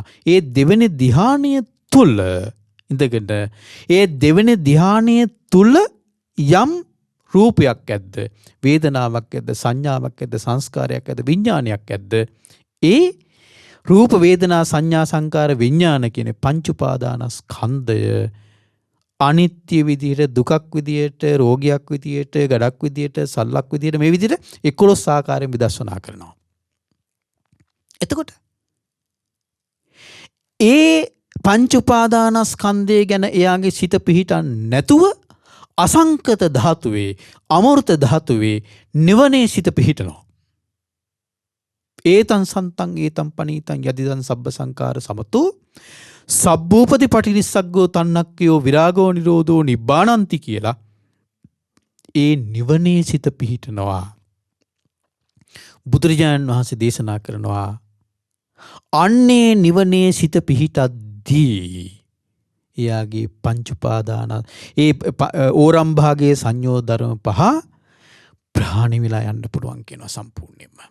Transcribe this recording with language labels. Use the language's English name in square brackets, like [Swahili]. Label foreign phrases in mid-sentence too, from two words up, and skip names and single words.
[Sinhala] ඒ දෙවෙනි ධ්‍යානය තුල ඉඳගෙන ඒ දෙවෙනි ධ්‍යානය තුල යම් රූපයක් ඇද්ද, වේදනාවක් ඇද්ද, සංඥාවක් ඇද්ද, සංස්කාරයක් ඇද්ද, විඥානයක් ඇද්ද, ඒ රූප වේදනා සංඥා සංකාර විඥාන කියන පංච උපාදානස්කන්ධය අනිත්‍ය විදියට, දුකක් විදියට, රෝගයක් විදියට, ගඩක් විදියට, සල්ලක් විදියට මේ විදියට 11 ආකාරයෙන් විදර්ශනා කරනවා. එතකොට ඒ පංච උපාදානස්කන්ධය ගැන එයාගේ සිත පිහිටන්නේ නැතුව අසංකත ධාතුවේ, අමෘත ධාතුවේ නිවනේ සිත පිහිටනවා. [Pali] ඒතං සන්තං ඒතං පනීතං යදිදං සබ්බ සංකාර සමතෝ සබ්බූපති පටිනිස්සග්ගෝ තන්නක්කයෝ විරාගෝ නිරෝධෝ නිබ්බානන්ති [Sinhala] කියලා ඒ නිවනේ සිත පිහිටනවා. බුදුරජාණන් වහන්සේ දේශනා කරනවා අන්නේ නිවනේ සිත පිහිටද්දී එයාගේ පංච උපාදාන ඒ ඕරම්භාගයේ සංයෝග ධර්ම පහ ප්‍රහාණය වෙලා යන්න පුළුවන් කියනවා සම්පූර්ණයෙන්ම.